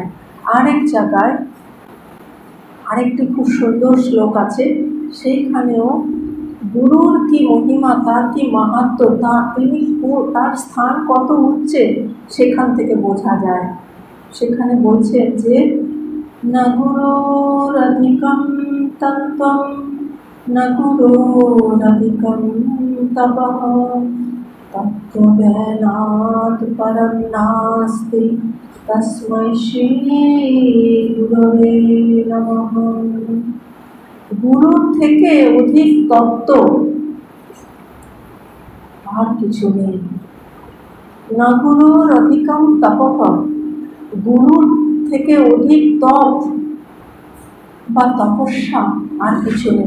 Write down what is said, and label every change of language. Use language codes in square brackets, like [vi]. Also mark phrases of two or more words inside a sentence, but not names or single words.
[bn] আরেক জায়গায় আরেকটি খুব সুন্দর শ্লোক আছে, সেইখানেও গুরুর কি মহিমা, তার কি মাহাত্ম্য, তার স্থান কত উচ্চে সেখান থেকে বোঝা যায়। সেখানে বলছেন যে [sa] না গুরুরধিকং তত্ত্বং না গুরুরধিকং তপঃ তত্ত্বজ্ঞানাৎ পরং নাস্তি তস্मै শ্রী গুরবে নমঃ। [bn] গুরুর থেকে অধিক তত্ত্ব আর কিছু নেই। [sa] না গুরুর অধিকং তপঃ, [bn] গুরুর থেকে অধিক তপ বা তপস্যা আর কিছু নেই।